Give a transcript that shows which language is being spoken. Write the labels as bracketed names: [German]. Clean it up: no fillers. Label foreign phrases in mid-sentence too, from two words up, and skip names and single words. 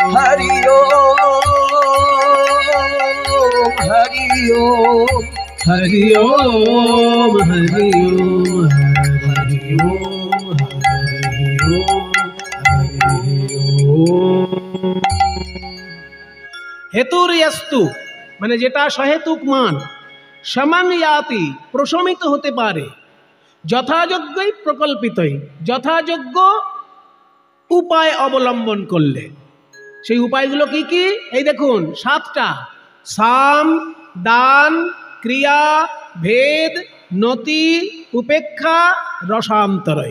[Sanskrit] हरि ओम हरि ओम हरि ओम हरि ओम हरि ओम हरि ओम हरि ओम। [Bangla] हेतुर्यस्तु মানে যেটা সহেতুক মান, [Sanskrit] সমাং ইয়াতি [Bangla] প্রশমিত হতে পারে, যথাযোগ্যই প্রকল্পিতই, যথাযোগ্য উপায় অবলম্বন করলে। সেই উপায়গুলো কি কি? এই দেখুন 7টা: সাম, দান, ক্রিয়া, ভেদ, নতি, উপেক্ষা, রসান্তরয়।